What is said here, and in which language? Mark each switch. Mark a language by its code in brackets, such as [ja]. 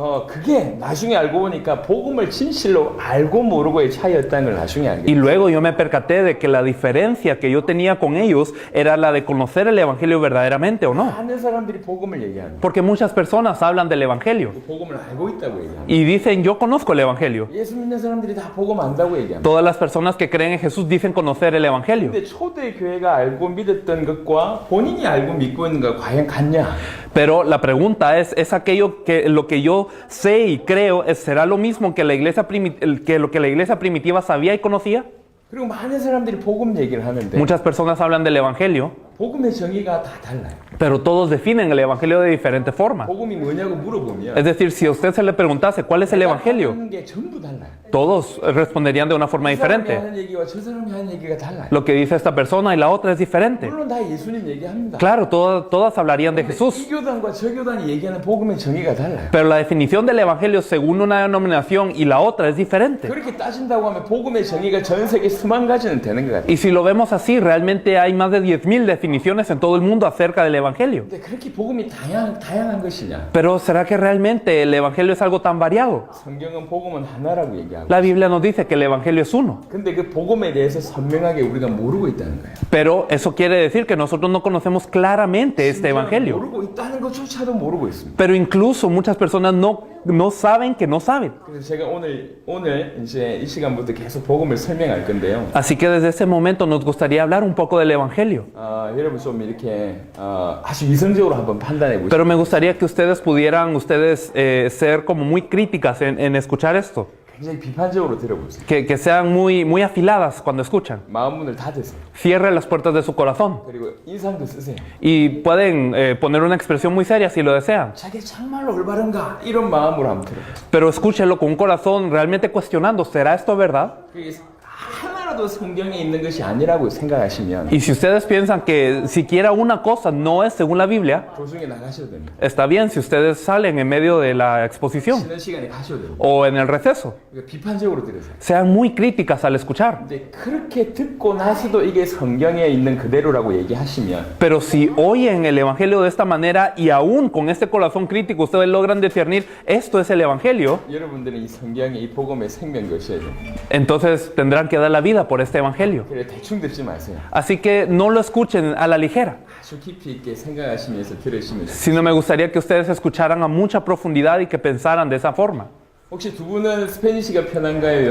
[ko] 그게 나중에 알고 보니까 복음을 진실로 알고 모르고의 차이였다는 걸 나중에 알게 [es] Y [ko] 됐어요. [es] luego yo me percaté de que la diferencia que yo tenía con ellos era la de conocer el Evangelio verdaderamente o no. [ko] 많은 사람들이 복음을 얘기합니다. [es] Porque muchas personas hablan del Evangelio [ko] 복음을 알고 있다고 얘기합니다. [es] y dicen, yo conozco el Evangelio. [ko] 예수 믿는 사람들이 다 복음 안다고 얘기합니다. [es] Todas las personas que creen en Jesús dicen conocer el Evangelio. [ko] 근데 초대교회가 알고 믿었던 것과 본인이 알고 믿고 있는 것 과연 같냐? [es] Pero la pregunta es aquello que lo que yo sé y creo, ¿será lo mismo que lo que la iglesia primitiva sabía y conocía? [ko] 그리고 많은 사람들이 복음 얘기를 하는데 [es] Muchas personas hablan del Evangelio, [ko] 복음의 정의가 다 달라요. [es] pero todos definen el Evangelio de diferente forma. [ko] 복음이 뭐냐고 물어보면 [es] Es decir, si a usted se le preguntase cuál es el Evangelio, [ko] 하는 게 전부 달라요. [es] todos responderían de una forma [ko] 이 사람이 [es] diferente. [ko] 하는 얘기와 저 사람이 하는 얘기가 달라요. [es] Lo que dice esta persona y la otra es diferente. [ko] 물론 다 예수님 얘기합니다. [es] Claro, todas hablarían de [ko] 근데 [es] Jesús, [ko] 이 교단과 저 교단이 얘기하는 복음의 정의가 달라요. [es] pero la definición del Evangelio según una denominación y la otra es diferente. [ko] 그렇게 따진다고 하면 복음의 정의가 전 세계 수만 가지는 되는 것 같아요. [es] Y si lo vemos así, realmente hay más de 10,000 definiciones en todo el mundo acerca del Evangelio. [ko] 근데 그렇게 복음이 다양한 것이냐? [es] Pero ¿será que realmente el Evangelio es algo tan variado? [ko] 성경은 복음은 하나라고 얘기하고 [es] La Biblia nos dice que el Evangelio es uno. [ko] 근데 그 복음에 대해서 선명하게 우리가 모르고 있다는 거예요. [es] Pero eso quiere decir que nosotros no conocemos claramente este Evangelio. [ko] 모르고 있다는 것조차도 모르고 있습니다. [es] Pero incluso muchas personas no saben que no saben. [ko] 그래서 제가 오늘 이제 이 시간부터 계속 복음을 설명할 건데요. [es] Así que desde ese momento nos gustaría hablar un poco del Evangelio. [ko] 여러분 좀 이렇게 아주 이성적으로 한번 판단해 보시죠. [es] Pero me gustaría que ustedes pudieran ser como muy críticas en escuchar esto. [ko] 굉장히 비판적으로 들어보세요. [es] Que sean muy afiladas cuando escuchan. [ko] 마음 문을 닫으세요. [es] Cierren las puertas de su corazón. [ko] 그리고 인상도 쓰세요. [es] Y pueden poner una expresión muy seria si lo desean. [ko] 자기 정말로 올바른가? 이런 마음으로 한번 들어보세요. [es] Pero escúchenlo con un corazón realmente cuestionando, ¿será esto verdad? [ko] 그게 하나라도 성경에 있는 것이 아니라고 생각하시면 [es] Y si ustedes piensan que siquiera una cosa no es según la Biblia, [ko] 도중에 나가셔도 됩니다. [es] está bien si ustedes salen en medio de la exposición [ko] 쉬는 시간에 가셔도 됩니다. [es] o en el receso. [ko] 그러니까 비판적으로 들으세요. [es] Sean muy críticas al escuchar. [ko] 근데 그렇게 듣고 나서도 이게 성경에 있는 그대로라고 얘기하시면 [es] Pero si oyen el Evangelio de esta manera y aún con este corazón crítico ustedes logran discernir esto es el Evangelio, [ko] 여러분들은 이 성경에 이 복음의 생명 거셔야 돼요. [es] entonces tendrán que dar la vida por este Evangelio. [ko] 그래 대충 듣지 마세요. [es] Así que no lo escuchen a la ligera, [ko] 아주 깊이 있게 생각하시면서 들으시면 돼요. [es] sino me gustaría que ustedes escucharan a mucha profundidad y que pensaran de esa forma. [ko] 혹시 두 분은 스페니시가 편한가요?